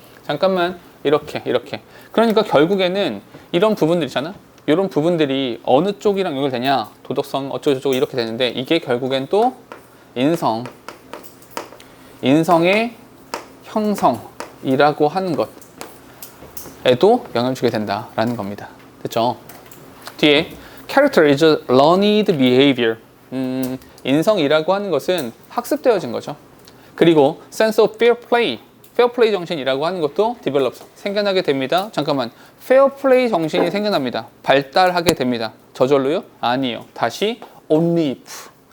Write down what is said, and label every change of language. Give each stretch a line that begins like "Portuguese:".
Korean: 잠깐만 이렇게 그러니까 결국에는 이런 부분들 있잖아. 이런 부분들이 어느 쪽이랑 연결되냐, 도덕성 어쩌고저쩌고 이렇게 되는데 이게 결국엔 또 인성의 형성이라고 하는 것에도 영향을 주게 된다라는 겁니다. 됐죠? 뒤에
English: character is a learned behavior.
Korean: 인성이라고 하는 것은 학습되어진 거죠. 그리고
English: sense of fair play
Korean: 정신이라고 하는 것도 develops, 생겨나게 됩니다. 잠깐만, fair play 정신이 생겨납니다. 발달하게 됩니다. 저절로요? 아니요. 다시
English: only if.